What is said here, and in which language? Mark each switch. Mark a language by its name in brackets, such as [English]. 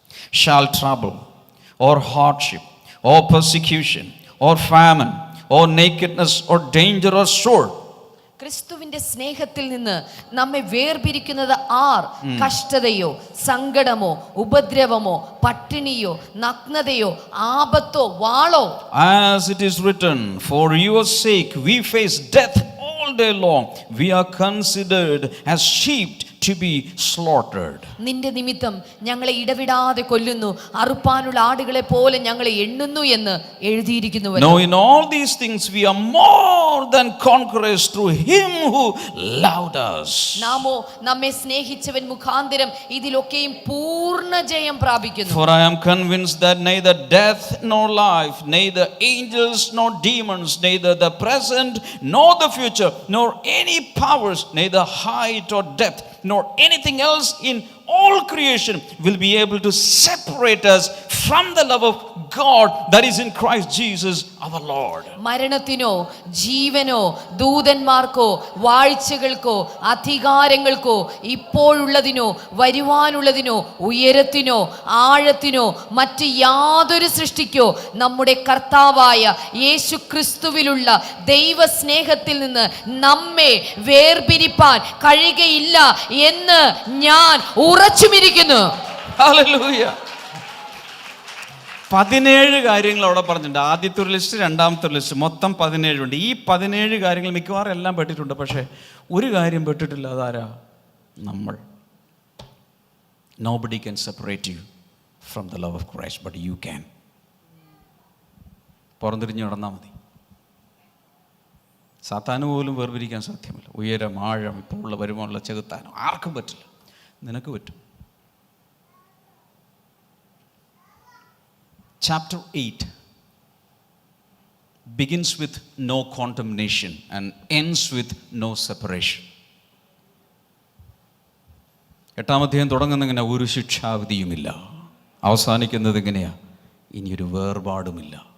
[English] Shall trouble, or hardship, or persecution, or famine, or nakedness, or danger, or sword? [Malayalam] ക്രിസ്തുവിന്റെ സ്നേഹത്തിൽ നിന്ന് നമ്മെ വേർപിരിക്കുന്നത് R? കഷ്ടതയോ, സങ്കടമോ, ഉപദ്രവമോ, പട്ടിണിയോ, നഗ്നതയോ, ആപത്തോ, വാളോ? [English] As it is written, for your sake we face death all day long. We are considered as sheep to be slaughtered. [Malayalam] നിന്റെ നിമിത്തം ഞങ്ങളെ ഇടവിടാതെ കൊല്ലുന്നു, അറുപ്പാനുള്ള ആടുകളെ പോലെ ഞങ്ങളെ എണ്ണുന്നു എന്ന് എഴുതിയിരിക്കുന്നു. [English] No, in all these things we are more than conquerors through him who loved us. [Malayalam] നാമോ നമ്മെ സ്നേഹിച്ചവൻ മുഖാന്തരം ഇതിലൊക്കെയും പൂർണ്ണ ജയം പ്രാപിക്കുന്നു. [English] For I am convinced that neither death nor life, neither angels nor demons, neither the present nor the future, nor any powers, neither height or depth, nor anything else in all creation will be able to separate us from the love of God that is in Christ Jesus our Lord. [Malayalam] മരണത്തിനോ ജീവനോ ദൂതന്മാർക്കോ വാഴ്ചകൾക്കോ അധികാരങ്ങൾക്കോ ഇപ്പോഴുള്ളതിനോ വരുവാനുള്ളതിനോ ഉയരത്തിനോ ആഴത്തിനോ മറ്റ് യാതൊരു സൃഷ്ടിക്കോ നമ്മുടെ കർത്താവായ യേശു ക്രിസ്തുവിലുള്ള ദൈവ സ്നേഹത്തിൽ നിന്ന് നമ്മെ വേർപിരിപ്പാൻ കഴിയുകയില്ല എന്ന് ഞാൻ ഉറച്ചുമിരിക്കുന്നു. Hallelujah. 17 കാര്യങ്ങൾ അവിടെ പറഞ്ഞിട്ടുണ്ട്. ആദ്യത്തെ ഒരു ലിസ്റ്റ്, രണ്ടാമത്തെ ഒരു ലിസ്റ്റ്, മൊത്തം 17 ഉണ്ട്. ഈ 17 കാര്യങ്ങൾ മിക്കവാറും എല്ലാം പെട്ടിട്ടുണ്ട്. പക്ഷേ ഒരു കാര്യം പെട്ടിട്ടില്ല. അതാരാ? നമ്മൾ. [English] Nobody can separate you from the love of Christ, but you can. [Malayalam] പുറംതിരിഞ്ഞ് നടന്നാൽ മതി. സാത്താന് പോലും വേർപിരിക്കാൻ സാധ്യമല്ല. ഉയരം, ആഴം, ഇപ്പോൾ ഉള്ള വരുമാനമുള്ള ചെകുത്താനും ആർക്കും പറ്റില്ല. നിനക്ക് പറ്റും. [English] Chapter 8 begins with no condemnation and ends with no separation. [Malayalam] 8-ാം അധ്യായം തുടങ്ങുന്ന ഇങ്ങനെ, ഒരു ശിക്ഷാവിധിയുമില്ല. അവസാനിക്കുന്നത് ഇങ്ങനെയാ, ഇനിയൊരു വേർപാടുമില്ല.